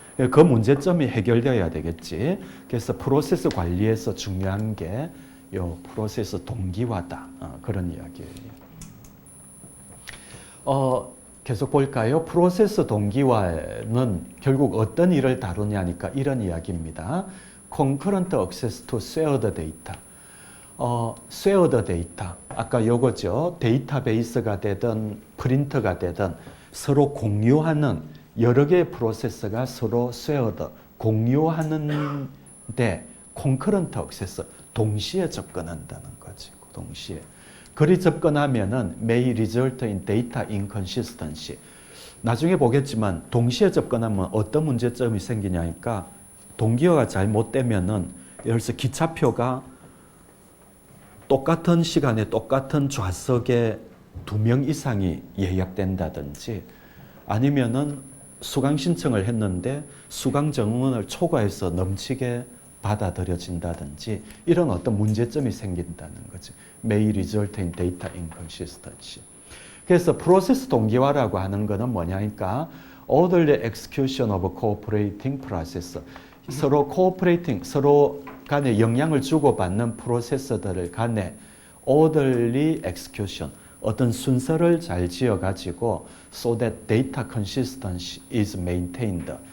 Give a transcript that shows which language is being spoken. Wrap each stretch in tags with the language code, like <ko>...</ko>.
<ko>그 문제점이 해결되어야 되겠지. 그래서 프로세스 관리에서 중요한 게 요 프로세스 동기화다. 그런 이야기예요. 계속 볼까요? 프로세스 동기화는 결국 어떤 일을 다루냐니까 이런 이야기입니다.</ko> <en>Concurrent access to shared data.</en> <ko>shared data. 아까 요거죠. 데이터베이스가 되든 프린터가 되든 서로 공유하는 여러 개의 프로세스가 서로 shared, 공유하는데 concurrent access, 동시에 접근한다는 거지. 동시에. 그리 접근하면은</ko> <en>may result in data inconsistency.</en> <ko>나중에 보겠지만 동시에 접근하면 어떤 문제점이 생기냐니까 동기화가 잘못되면은 예를 들어서 기차표가 똑같은 시간에 똑같은 좌석에 2명 이상이 예약된다든지 아니면은 수강 신청을 했는데 수강 정원을 초과해서 넘치게 받아들여진다든지 이런 어떤 문제점이 생긴다는 거죠.</ko> <en>May result in data inconsistency.</en> <ko>그래서 프로세스 동기화라고 하는 거는 뭐냐니까</ko> <en>orderly execution of cooperating process.</en> <ko>서로 cooperating, 서로 간에 영향을 주고받는 프로세서들 간에 orderly execution, 어떤 순서를 잘 지어가지고</ko> <en>so that data consistency is maintained.</en>